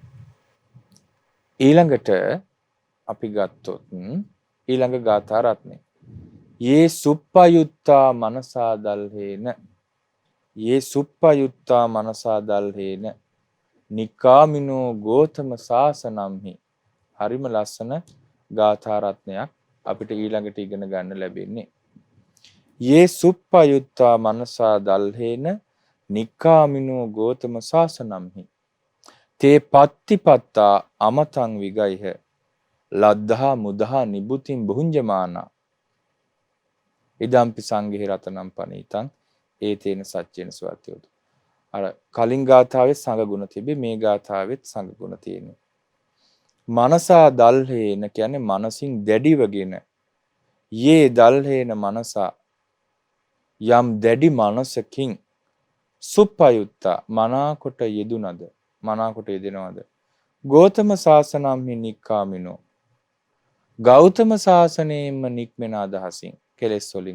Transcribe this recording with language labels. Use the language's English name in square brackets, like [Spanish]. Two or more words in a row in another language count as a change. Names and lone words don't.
[Sinhala] ඊළඟට අපි ගත්තොත් ඊළඟ ගාථා රත්නේ [Pali] යේ සුප්පයුත්තා මනසා දල්හේන යේ සුප්පයුත්තා මනසා දල්හේන නිකාමිනෝ ගෝතම සාසනම්හි. [Sinhala] හරිම ලස්සන ගාථා රත්නයක් අපිට ඊළඟට ඉගෙන ගන්න ලැබෙන්නේ. [Pali] යේ සුප්පයුත්තා මනසා දල්හේන නිකාමිනෝ ගෝතම සාසනම්හි තේ පත්තිපත්තා අමතං විගයිහ ලද්ධා මුදහා නිබුතින් බුඤ්ජමානා. ඉදම්පි සංඝේ රතනම් පනීතං ඒතේන සච්චේන සවත්‍යෝතු. [Sinhala] අර කලින් ගාථාවේ සංඝ ගුණ තිබේ, මේ ගාථාවෙත් සංඝ ගුණ තියෙනවා. [Pali] මනසා දල්හේන [Sinhala] කියන්නේ මනසින් දැඩිවගෙන. [Pali] යේ දල්හේන මනසා [Sinhala] යම් දැඩි මනසකින් සුප්පයුත්තා මනාකොට යෙදුනද මනාකොට යෙදෙනවද [Pali] ගෝතම සාසනම්හි නික්කාමිනෝ [Sinhala] ගෞතම සාසනයෙන්ම නික්මෙන අදහසින් කෙලෙස් වලින්.